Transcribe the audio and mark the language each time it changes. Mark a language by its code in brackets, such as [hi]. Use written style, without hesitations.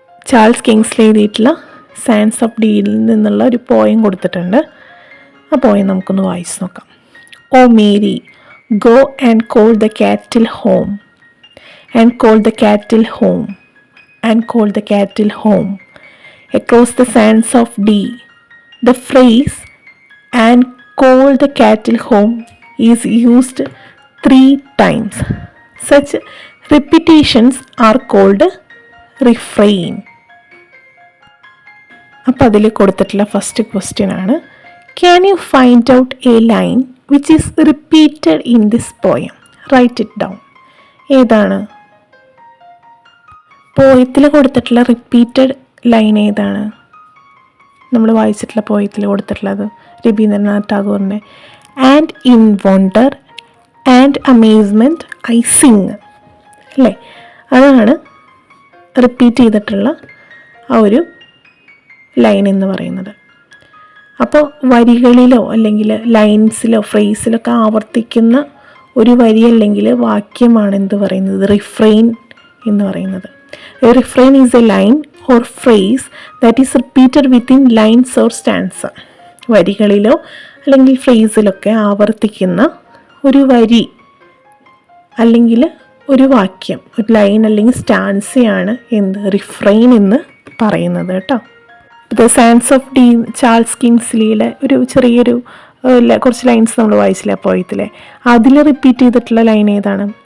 [ml] Charles Kingsley എഴുതിയിട്ടുള്ള Sands of ഡിയിൽ നിന്നുള്ള ഒരു പോയം കൊടുത്തിട്ടുണ്ട്. ആ പോയം നമുക്കൊന്ന് വായിച്ച് നോക്കാം. [en] O Mary, go and call the cattle home, and call the cattle home, and call the cattle home. Across the sands of D, the phrase "and call the cattle home" is used 3 times. Such repetitions are called refrain. [ml] അപ്പോൾ അതിൽ കൊടുത്തിട്ടുള്ള [en] First question ആണ്, can you find out a line which is repeated in this poem? Write it down. [ml] ഏതാണ് പോയത്തിൽ കൊടുത്തിട്ടുള്ള repeated line? ഏതാണ് നമ്മൾ വായിച്ചിട്ടുള്ള പോയത്തിൽ കൊടുത്തിട്ടുള്ളത്? [en] രവീന്ദ്രനാഥ് ടാഗോറിൻ്റെ and in wonder and amazement I sing [ml] അല്ലേ? അതാണ് റിപ്പീറ്റ് ചെയ്തിട്ടുള്ള ആ ഒരു ലൈൻ എന്ന് പറയുന്നത്. അപ്പോൾ വരികളിലോ അല്ലെങ്കിൽ ലൈൻസിലോ ഫ്രേസിലൊക്കെ ആവർത്തിക്കുന്ന ഒരു വരി അല്ലെങ്കിൽ വാക്യമാണ് എന്ത് പറയുന്നത്? റിഫ്രെയിൻ എന്ന് പറയുന്നത്. [en] A refrain is a line or phrase that is repeated within lines or stanza. [ml] വരികളിലോ അല്ലെങ്കിൽ ഫ്രേസിലൊക്കെ ആവർത്തിക്കുന്ന ഒരു വരി അല്ലെങ്കിൽ ഒരു വാക്യം, ഒരു ലൈൻ അല്ലെങ്കിൽ സ്റ്റാൻസയാണ് എന്ത്? റിഫ്രെയിൻ എന്ന് പറയുന്നത് കേട്ടോ. The Sands of D, Charles കിങ്സ്ലിയിലെ ഒരു ചെറിയൊരു കുറച്ച് ലൈൻസ് നമ്മൾ വായിച്ചില്ല പോയത്തിലെ, അതിൽ റിപ്പീറ്റ് ചെയ്തിട്ടുള്ള ലൈൻ ഏതാണ്?